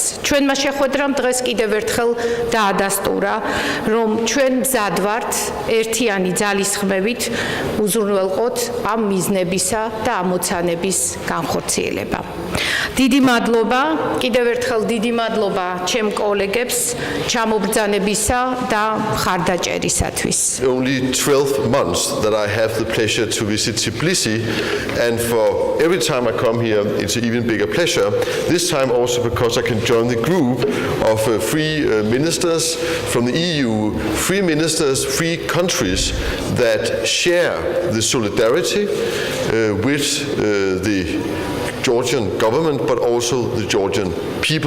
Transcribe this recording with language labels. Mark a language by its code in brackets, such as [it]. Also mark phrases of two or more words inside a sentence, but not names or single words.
[ka] ჩვენმა შეხვედრამ დღეს კიდევ ერთხელ დაადასტურა, რომ ჩვენ მზად ვართ ერთიანი ძალისხმევით უზრუნველყოთ ამ მიზნებისა და ამოცანების განხორციელება. დიდი მადლობა, კიდევ ერთხელ დიდი მადლობა ჩემ კოლეგებს ჩამობრძანებისა და მხარდაჭერისათვის. [en] Only 12 months that I have the pleasure to visit Tbilisi, and for every time I come here it's an even bigger pleasure, this time also because I can join the group of three ministers from the EU, three ministers, three countries that share the solidarity with the Georgian government, but also the Georgian people.